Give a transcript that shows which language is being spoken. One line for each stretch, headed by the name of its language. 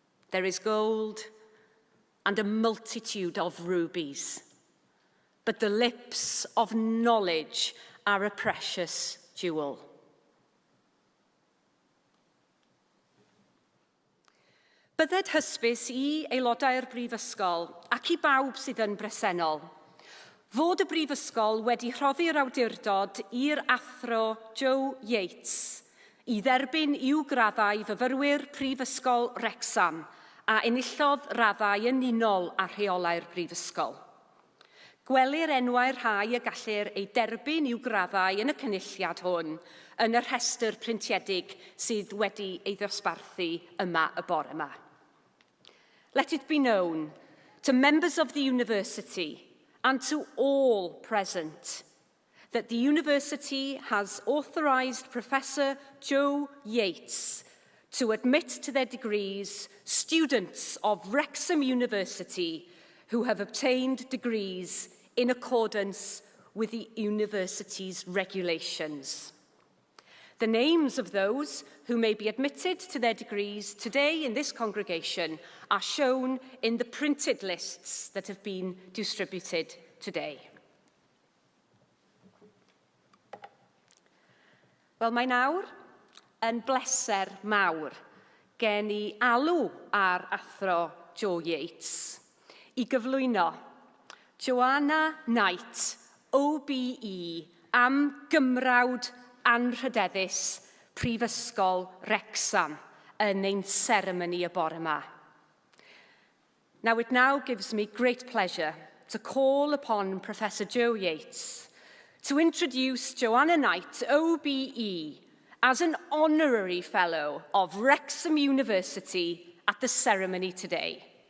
English: There is gold and a multitude of rubies, but the lips of knowledge are a precious jewel.
Welsh: Bydded hysbys i aelodau'r Brifysgol ac i bawb sydd yn bresennol fod y Brifysgol wedi rhoddi'r awdurdod i'r athro Joe Yates i dderbyn i'w graddau fyfyrwyr Prifysgol Wrecsam a enillodd raddau yn unol a rheolau'r Brifysgol. Gwelir enwau'r rhai y gallir ei derbyn i'w graddau yn y cynulliad hwn yn y rhestr printiedig sydd wedi ei ddosbarthu yma y bore yma.
English: Let it be known to members of the university and to all present that the university has authorised Professor Joe Yates to admit to their degrees students of Wrexham University who have obtained degrees in accordance with the university's regulations. The names of those who may be admitted to their degrees today in this congregation are shown in the printed lists that have been distributed today.
Welsh: Wel, mae nawr yn bleser mawr gen I alw ar athro Joe Yates I gyflwyno Joanna Knight, OBE, am gymrawd anrhydeddus Prifysgol Wrecsam yn ein seremoni y bore yma.
English: Now it now gives me great pleasure to call upon Professor Joe Yates to introduce Joanna Knight, OBE, as an Honorary Fellow of Wrexham University at the ceremony today.